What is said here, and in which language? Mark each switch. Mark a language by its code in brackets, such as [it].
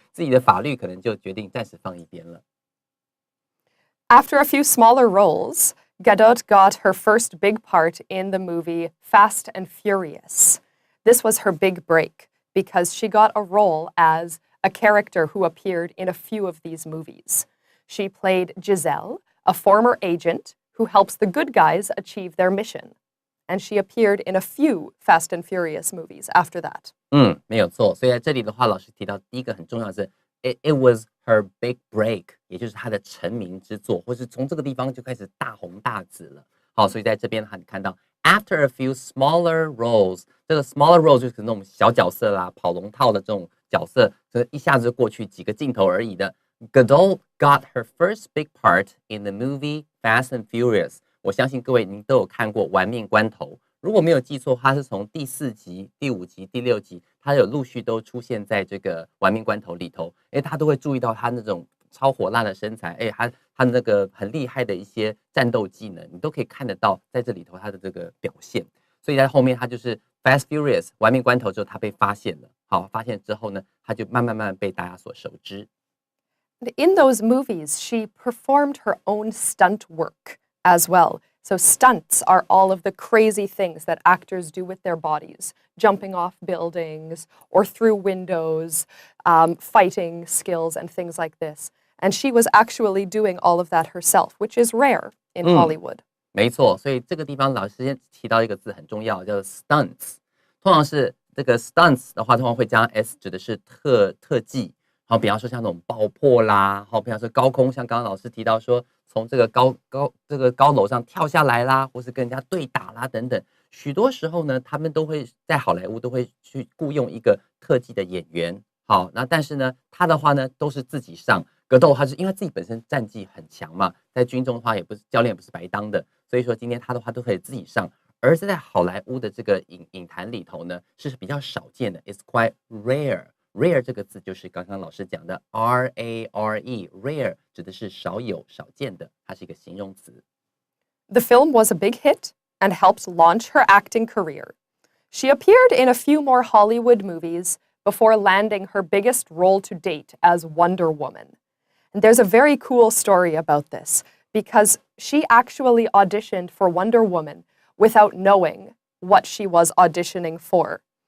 [zh] 自己的法律可能就决定暂时放一边了。 [en] After a few smaller roles, Gadot got her first big part in the movie Fast and Furious. This was her big break because she got a role as a character who appeared in a few of these movies. She played Giselle, a former agent who helps the good guys achieve their mission. And she appeared in a few Fast and Furious movies after that. [zh] 没有错。所以在这里的话，老师提到第一个很重要的是 [en] it was her big break， [zh] 也就是她的成名之作，或是从这个地方就开始大红大紫了。好，所以在这边你看到 [en] after a few smaller roles， [zh] 这个 smaller roles 就是那种小角色啦，跑龙套的这种角色，这一下子就过去几个镜头而已的。 [en] Gadot got her first big part in the movie Fast and Furious。 [zh] 我相信各位您都有看过《玩命关头》，如果没有记错，它是从第4集、第5集、第6集，它有陆续都出现在这个《玩命关头》里头。他都会注意到他那种超火辣的身材，他那个很厉害的一些战斗技能，你都可以看得到在这里头他的这个表现。所以在后面他就是 Fast Furious 玩命关头之后，他被发现了。好，发现之后呢，他就慢慢被大家所熟知。 [en] In those movies, she performed her own stunt work as well. So stunts are all of the crazy things that actors do with their bodies, jumping off buildings or through windows, fighting skills and things like this. And she was actually doing all of that herself, which is rare in Hollywood. [zh] 没错，所以这个地方老师先提到一个字很重要，叫做 stunts。通常是这个 stunts 的话，通常会加 s， 指的是特技。好，比方说像那种爆破啦，好，比方说高空，像刚刚老师提到说，从这个高楼上跳下来啦，或是跟人家对打啦等等，许多时候呢，他们都会在好莱坞都会去雇佣一个特技的演员。好，那但是呢，他的话呢都是自己上。格斗他是因为自己本身战绩很强嘛，在军中的话也不是教练也不是白当的，所以说今天他的话都可以自己上。而是在好莱坞的这个影坛里头呢，是比较少见的 ， [en] it's quite rare。 [zh] rare 这个字就是刚刚老师讲的 rare，rare 指的是少有、少见的，它是一个形容词。 [en] The film was a big hit and helped launch her acting career. She appeared in a few more Hollywood movies before landing her biggest role to date as Wonder Woman. And there's a very cool story about this because she actually auditioned for Wonder Woman without knowing what she was auditioning for.